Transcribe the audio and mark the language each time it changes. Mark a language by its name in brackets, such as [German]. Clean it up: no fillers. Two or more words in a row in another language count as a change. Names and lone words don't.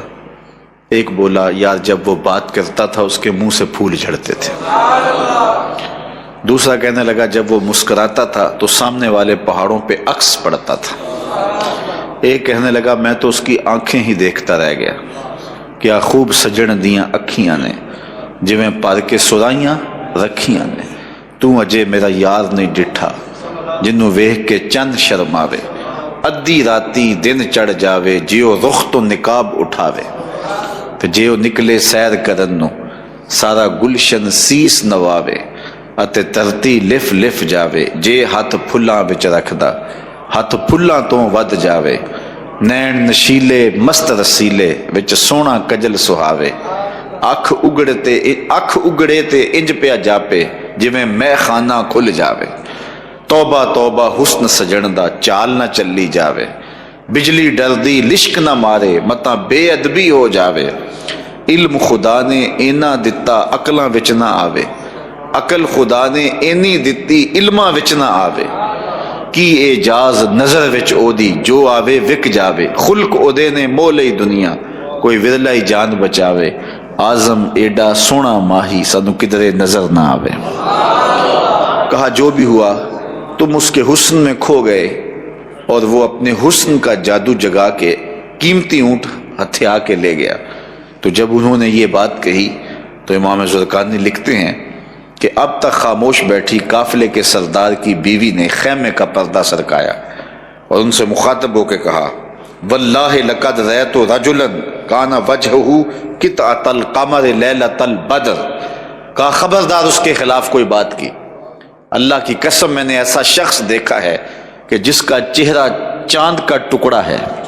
[Urdu] ایک بولا یار جب وہ بات کرتا تھا اس کے منہ سے پھول جھڑتے تھے۔ دوسرا کہنے لگا جب وہ مسکراتا تھا تو سامنے والے پہاڑوں پہ عکس پڑتا تھا۔ ایک کہنے لگا میں تو اس کی آنکھیں ہی دیکھتا رہ گیا، کیا خوب [Punjabi] سجن دیاں اکھیاں نے جویں پر کے سرائیاں رکھیاں نے، تو اجے میرا یار نہیں ڈٹھا جنوں ویکھ کے چند شرماوے، ادھی راتی دن چڑھ جاوے، جیو رخ تو نقاب اٹھاوے، تے جیو نکلے سیر کرن نو سارا گلشن سیس نواوے، اتے ترتی لف لف جاوے، جے ہاتھ پھلاں وچ رکھدا ہاتھ پھلاں تو ود جاوے، نین نشیلے مست رسیلے وچ سونا کجل سہاوے، اکھ اگڑے تے انج پیا جاپے جویں مے خانہ کھل جاوے، توبہ توبہ حسن سجن دا چال نہ چلی جاوے، بجلی ڈردی لشک نہ مارے متاں بے ادبی ہو جاوے، علم خدا نے اینا دتا عقلاں وچ نہ آوے، عقل خدا نے اینی دتی علماں وچ نہ آوے، کی اعجاز نظر وچ او دی جو آوے وک جاوے، خلق او دے نے مولئی دنیا کوئی ورلائی جان بچاوے، آزم ایڈا سونا ماہی سانو کدرے نظر نہ آوے۔ [Urdu] کہا جو بھی ہوا تم اس کے حسن میں کھو گئے، اور وہ اپنے حسن کا جادو جگا کے قیمتی اونٹ ہتھیا کے لے گیا۔ تو جب انہوں نے یہ بات کہی تو امام زرقانی لکھتے ہیں کہ اب تک خاموش بیٹھی قافلے کے سردار کی بیوی نے خیمے کا پردہ سرکایا اور ان سے مخاطب ہو کے کہا، [Arabic] واللہ لقد رأیت رجلا کان وجہہ قطعۃ القمر لیلۃ البدر، [Urdu] کہا خبردار اس کے خلاف کوئی بات کی، اللہ کی قسم میں نے ایسا شخص دیکھا ہے کہ جس کا چہرہ چاند کا ٹکڑا ہے۔